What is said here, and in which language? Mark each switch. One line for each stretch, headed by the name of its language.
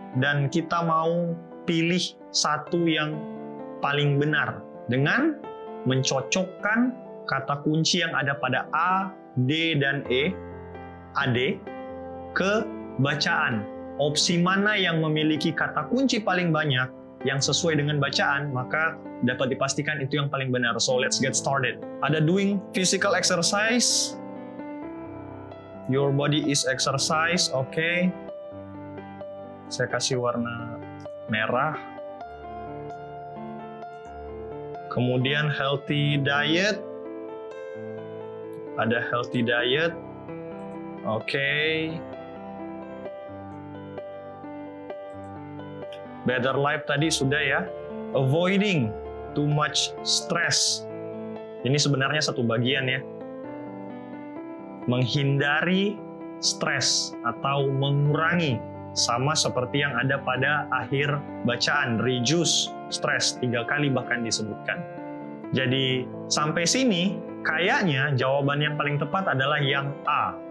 Indonesian: Dan kita mau pilih satu yang paling benar dengan mencocokkan kata kunci yang ada pada A, D, dan E, AD, ke bacaan. Opsi mana yang memiliki kata kunci paling banyak, yang sesuai dengan bacaan, maka dapat dipastikan itu yang paling benar.
English: So let's get started. Ada doing physical exercise. Your body is exercise, oke.
Indonesian: Saya kasih warna merah. Kemudian healthy diet. Ada healthy diet. Oke. Better life tadi sudah ya.
English: Avoiding too much stress.
Indonesian: Ini sebenarnya satu bagian ya. Menghindari stres atau mengurangi. Sama seperti yang ada pada akhir bacaan. Reduce stress. 3 kali bahkan disebutkan. Jadi sampai sini kayaknya jawaban yang paling tepat adalah yang A.